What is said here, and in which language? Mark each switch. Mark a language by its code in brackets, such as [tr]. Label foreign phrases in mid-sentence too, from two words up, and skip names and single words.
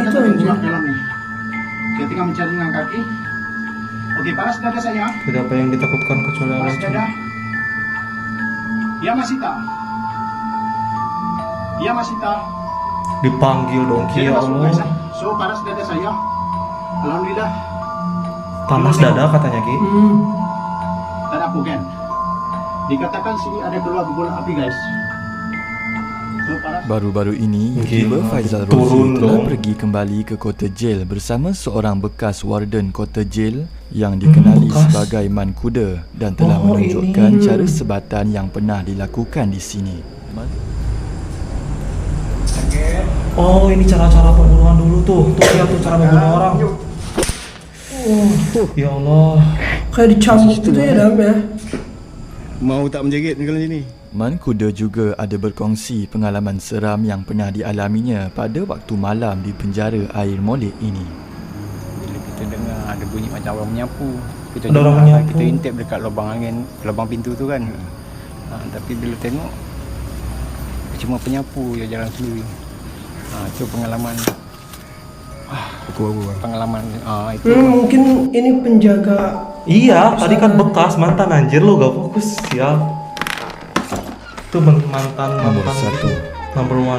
[id] gitu [ms] Anda [id] aja. [ms] terjebak dalam nih. Ketika mencari dengan kaki. Oke, paras dada saya. Tidak apa yang ditakutkan kecuali Allah. Paras dada. Yamashita. Yamashita. [id] Dipanggil dong Ki, ya [ms] Masuk, Allah. [id] guys, ah. So, [ms] paras dada saya. Alhamdulillah. [id] Panas dada katanya Ki. [ms] Tak ada apa kan? Dikatakan sini ada keluar guguran api guys. So, paras. Baru-baru ini, YouTuber [id] Gila, [ms] Faizal [id] turun [ms] Rozi telah [id] dong. [ms] pergi kembali ke Kota Jail bersama seorang bekas warden Kota Jail yang dikenali [id] bekas. [ms] sebagai Man Kuda dan telah [id] Oh, [ms] menunjukkan [id] ini. [ms] cara sebatan yang pernah dilakukan di sini. [id] Oh, ini cara-cara pembunuhan dulu tuh. Tuh lihat tuh cara membunuh orang. Ya Allah. Kayak dicambuk gitu ya Dam ya. [ms] Mau tak menjerit kalau sini? Man Kuda juga ada berkongsi pengalaman seram yang pernah dialaminya pada waktu malam di penjara Air Molek ini. Bila kita dengar ada bunyi macam orang menyapu, kita [id] Ada orang [ms] dengar, [id] menyapu. [ms] kita intip dekat lubang angin, lubang pintu tu kan. Tapi bila tengok cuma penyapu je jalan sendiri. Itu pengalaman pengalaman itu. [id] Mungkin ini penjaga. Iya, tadi kan bekas mantan anjir lu gak fokus. Sial. Itu mantan Nomor 1. [en] Number one.